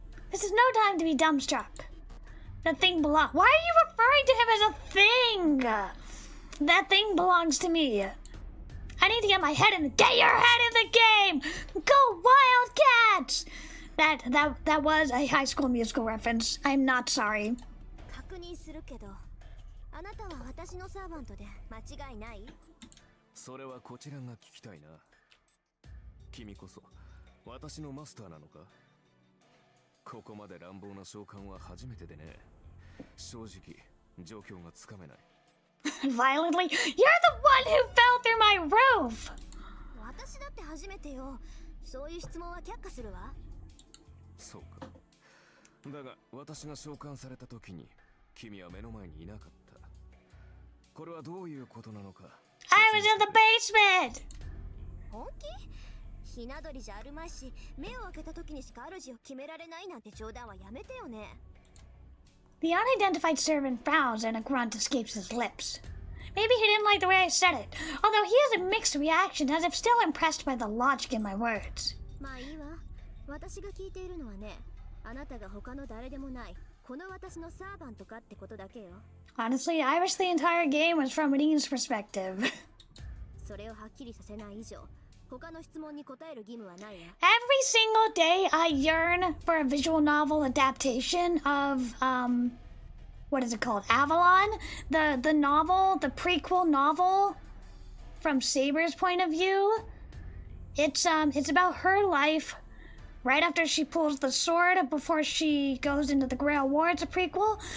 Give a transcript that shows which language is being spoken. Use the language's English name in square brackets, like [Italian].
[English] This is no time to be dumbstruck. The thing belongs. Why are you referring to him as a thing? That thing belongs to me. I need to get my head in the get your head in the game. Go Wildcats! That was a High School Musical reference. I'm not sorry. [Japanese] 確認するけど、あなたは私のサーバントで間違いない？それはこちらが聞きたいな。君こそ私のマスターなのか？ここまで乱暴な召喚は初めてでね。正直状況がつかめない。 [English] Violently? You're the one who fell through my roof! [Japanese] 私だって初めてよ。そういう質問は却下するわ。そうか。だが私が召喚された時に君は目の前にいなかった。これはどういうことなのか。 [English] I was in the basement! [Japanese] 本気？ひな鳥じゃあるまいし、目を開けた時にしか主を決められないなんて冗談はやめてよね。 [English] The unidentified servant frowns and a grunt escapes his lips. Maybe he didn't like the way I said it, although he has a mixed reaction as if still impressed by the logic in my words. [Japanese] まあいいわ。私が聞いているのはね、あなたが他の誰でもない、この私のサーバントかってことだけよ。 [English] Honestly, I wish the entire game was from Renee's perspective. [Japanese] それをはっきりさせない以上、他の質問に答える義務はないわ。 [English] Every single day I yearn for a visual novel adaptation of, what is it called? Avalon? The novel, the prequel novel from Saber's point of view. It's about her life right after she pulls the sword before she goes into the Grail War. It's a prequel.